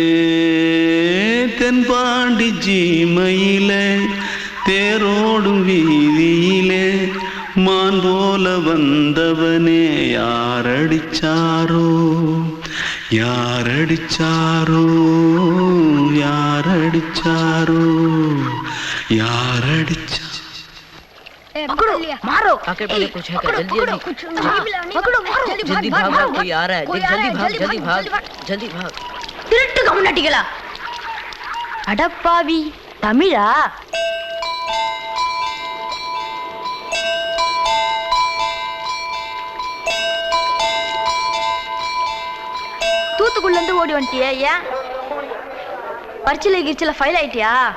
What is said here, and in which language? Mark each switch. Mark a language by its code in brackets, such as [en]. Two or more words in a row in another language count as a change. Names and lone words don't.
[ta] தென்பாண்டி ஜீமையிலே தேரோடும் வீதியிலே மான் போல வந்தவனே யாரடிச்சாரோ யாரடிச்சாரோ யாரடிச்சாரோ யாரடிச்சா [hi] पकड़ो मारो आके पहले कुछ है क्या पकड़ो मारो जल्दी भाग कोई आ रहा है जल्दी भाग जल्दी भाग [ta] திருட்டு கம்முனட்டிகளா அடப்பாவி தமிழா தூத்துக்குள்ள இருந்து ஓடி வந்துட்டியா ஏன் பரிச்சையில கிரிச்சில ஃபைல் ஆயிட்டியா